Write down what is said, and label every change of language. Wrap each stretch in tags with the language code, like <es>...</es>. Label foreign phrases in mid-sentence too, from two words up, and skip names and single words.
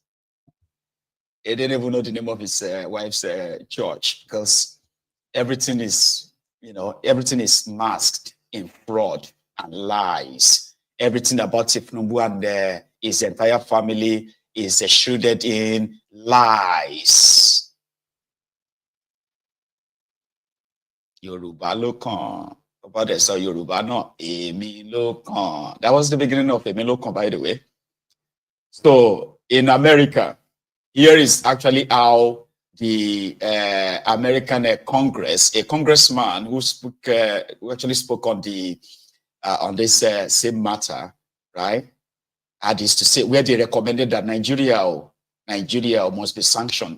<en>He didn't even know the name of his wife's church because everything is, everything is masked in fraud and lies. Everything about Thiefnubu and his entire family is shrouded in lies.</en> <yo>Yoruba ló kàn.</yo> <en>About this, so Yoruba no,</en> <yo>Èmi ló kàn.</yo> <en>That was the beginning of Èmi ló kàn, by the way. So in America, here is actually how the American Congress, a congressman who actually spoke on this same matter, right? Had this to say where they recommended that Nigeria must be sanctioned.</en>